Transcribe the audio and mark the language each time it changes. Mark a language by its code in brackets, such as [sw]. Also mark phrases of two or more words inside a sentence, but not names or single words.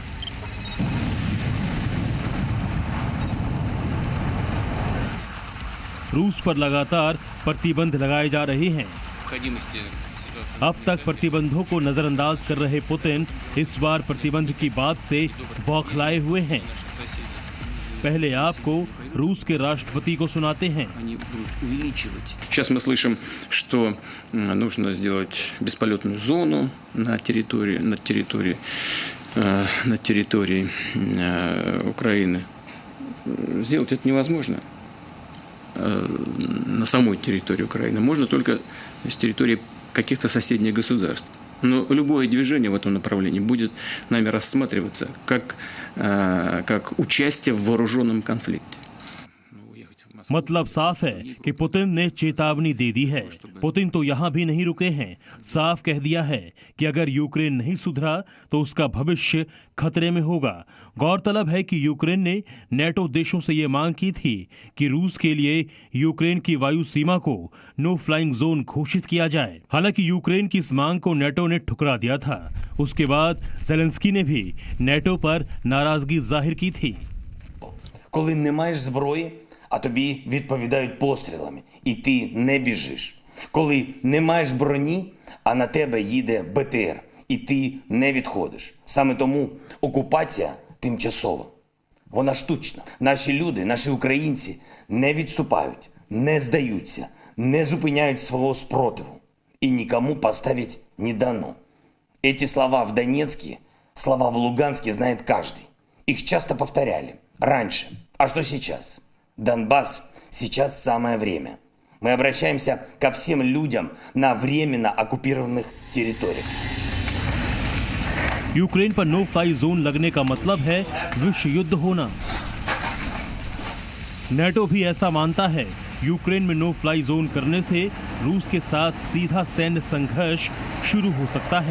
[hi] रूस पर लगातार प्रतिबंध लगाए जा रहे हैं। अब तक प्रतिबंधों को नजरअंदाज कर रहे पुतिन इस बार प्रतिबंध की बात से बौखलाए हुए हैं। पहले आपको रूस के राष्ट्रपति को सुनाते हैं। [ru] Сейчас мы слышим, что нужно сделать бесполетную зону на территории Украины. Сделать это невозможно на самой территории Украины. Можно только с территории каких-то соседних государств. Но любое движение в этом направлении будет нами рассматриваться как участие в вооруженном конфликте. [hi] मतलब साफ है कि पुतिन ने चेतावनी दे दी है। पुतिन तो यहां भी नहीं रुके हैं, साफ कह दिया है कि अगर यूक्रेन नहीं सुधरा तो उसका भविष्य खतरे में होगा। गौरतलब है कि यूक्रेन ने नेटो देशों से ये मांग की थी कि रूस के लिए यूक्रेन की वायु सीमा को [en] no flying zone [hi] घोषित किया जाए। हालांकि यूक्रेन की इस मांग को नेटो ने ठुकरा दिया था। उसके बाद ज़ेलेंस्की ने भी नेटो पर नाराजगी जाहिर की थी। [uk] Коли не маєш зброї, а тобі відповідають пострілами, і ти не біжиш. Коли не маєш броні, а на тебе їде БТР, і ти не відходиш. Саме тому окупація тимчасова. Вона штучна. Наші люди, наші українці не відступають, не здаються, не зупиняють свого спротиву. І нікому поставить не дано. [ru] Эти слова в Донецке, слова в Луганске знает каждый. Их часто повторяли. Раньше. А что сейчас? Донбасс, сейчас самое время. Мы обращаемся ко всем людям на временно оккупированных территориях. [hi] यूक्रेन पर [en] no fly zone [hi] लगने का मतलब है विश्व युद्ध होना। नेटो भी ऐसा मानता है। यूक्रेन में [en] no fly zone [hi] करने से रूस के साथ सीधा सैन्य संघर्ष शुरू हो सकता है।